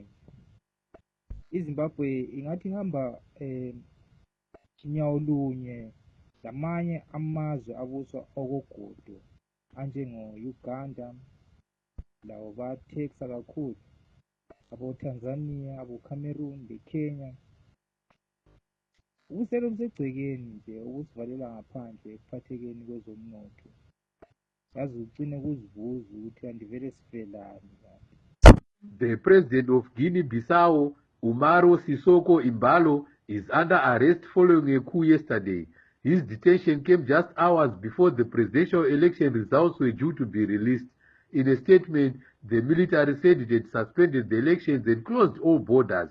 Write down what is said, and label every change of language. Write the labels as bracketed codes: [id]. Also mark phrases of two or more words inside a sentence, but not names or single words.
[nd] iZimbabwe ingathi ihamba nyawo lunye lamanye amazwe abuswa okogodo anjengo-Uganda, lawo batheksa kakhulu, abo-Tanzania, abo-Cameroon, le-Kenya. Ubusele busegcekeni nje ukusivalela ngaphandle ekuphathekeni kwezomnotho, yazi ugcine kuzivuza ukuthi kanti vele sifelani. [en] The president of Guinea-Bissau, Umaro Sissoco Embalo, is under arrest following a coup yesterday. His detention came just hours before the presidential election results were due to be released. In a statement, the military said it had suspended the elections and closed all borders.